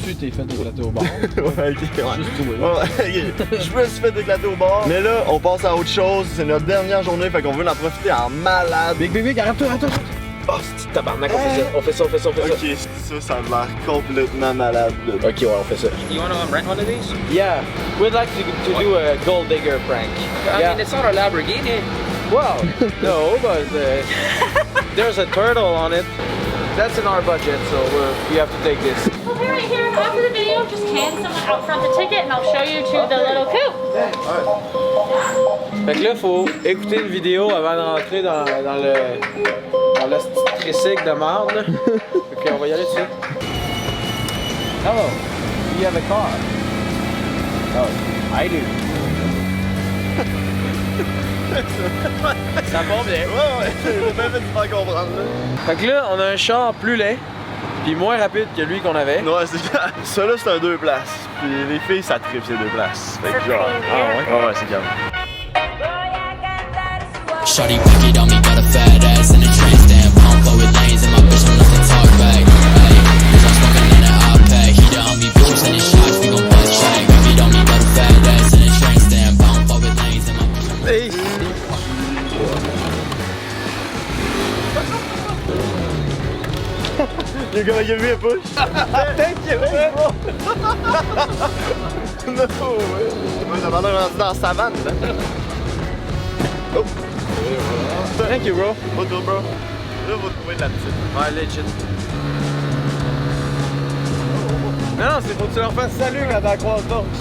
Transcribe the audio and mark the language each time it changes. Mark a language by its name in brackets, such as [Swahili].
[French] Tu t'es fait éclater au bar. Ouais, ok, je me suis fait éclater au bar. Mais là, on passe à autre chose. C'est notre dernière journée, fait qu'on veut en profiter en malade. Big, arrête-toi. Oh, c'est tabarnak, on fait ça. Ok, ça a l'air complètement malade. Là. Ok, ouais, on fait ça. [English] You want to rent one of these? Yeah, we'd like to do a gold digger prank. I mean, it's not a Lamborghini. Well, no, but there's a turtle on it. That's in our budget, so we have to take this. Well, right here, after the video, just hand someone out front the ticket and I'll show you to the little coop. [French] Fait que là, faut écouter une vidéo avant de rentrer dans le petit tricycle de marde. Là. Fait qu'on va y aller dessus. [English] Hello. Do you have a car? Oh, I do. [French] Ça va bien. Ouais, j'ai bien fait de faire comprendre là. Fait que là, on a un char plus laid, puis moins rapide que lui qu'on avait. Ouais, c'est ça là, c'est un 2 places. Puis les filles, ça tripe ces 2 places. Fait que genre, ouais, c'est calme. [English] Shawty pick it on me, got a fat ass and a train stand. Pump forward lanes and my bitch don't like to talk back. Hey, bitch I'm smoking in an iPad. Heater on me, bitch I'm sending shots, we gon' bust check. Pick it on me, got a fat ass and a train stand. Pump forward lanes and my bitch You're gonna give me a push? Thank you, bro! No way! [French] Ouais, ça va rendu dans la savane, là. Oh! [English] Thank you, bro. [French] Pas de bro. Là, on va trouver de la petite. Ouais, legit. Non, c'est faut que tu leur fasses salut avant qu'on se donc.